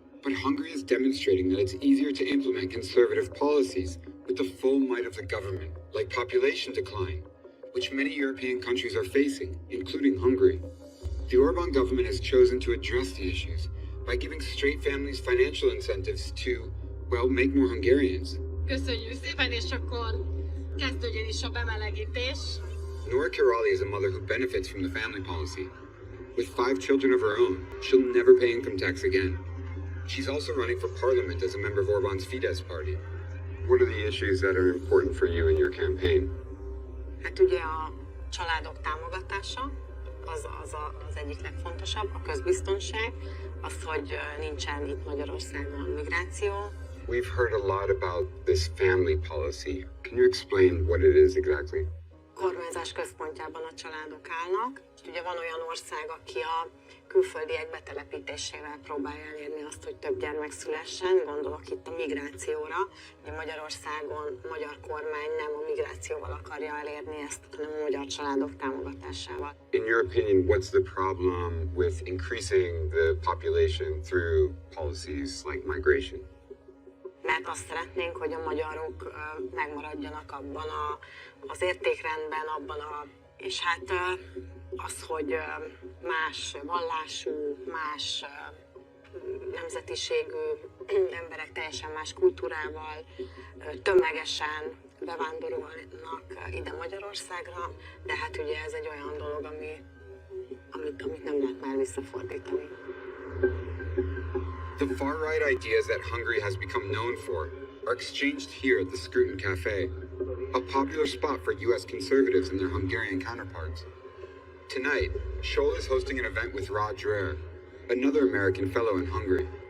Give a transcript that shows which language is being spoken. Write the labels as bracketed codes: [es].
[en] But Hungary is demonstrating that it's easier to implement conservative policies with the full might of the government, like population decline, which many European countries are facing, including Hungary. The Orban government has chosen to address the issues by giving straight families financial incentives to, make more Hungarians. [hu] Köszönjük szépen, és akkor kezdődjön is a bemelegítés. [en] Nora Kirali is a mother who benefits from the family policy. With 5 children of her own, she'll never pay income tax again. She's also running for parliament as a member of Orban's Fidesz party. What are the issues that are important for you in your campaign? [hu] Hát ugye a családok támogatása, az egyik legfontosabb, a közbiztonság, az, hogy nincsen itt Magyarországon migráció. [en] We've heard a lot about this family policy. Can you explain what it is exactly? [hu] Kormányzás központjában a családok állnak. Ugye van olyan ország, aki a külföldiek betelepítésével próbálja elérni azt, hogy több gyermek szülessen. Gondolok itt a migrációra. Ugye Magyarországon a magyar kormány nem a migrációval akarja elérni ezt, hanem a magyar családok támogatásával. [en] In your opinion, what's the problem with increasing the population through policies like migration? [hu] Mert azt szeretnénk, hogy a magyarok megmaradjanak abban az értékrendben, és hát az, hogy más vallású, más nemzetiségű emberek teljesen más kultúrával tömegesen bevándorolnak ide Magyarországra, de hát ugye ez egy olyan dolog, amit nem lehet már visszafordítani. [en] The far-right ideas that Hungary has become known for are exchanged here at the Scrutin Cafe, a popular spot for U.S. conservatives and their Hungarian counterparts. Tonight, Scholl is hosting an event with Rod Dreher, another American fellow in Hungary.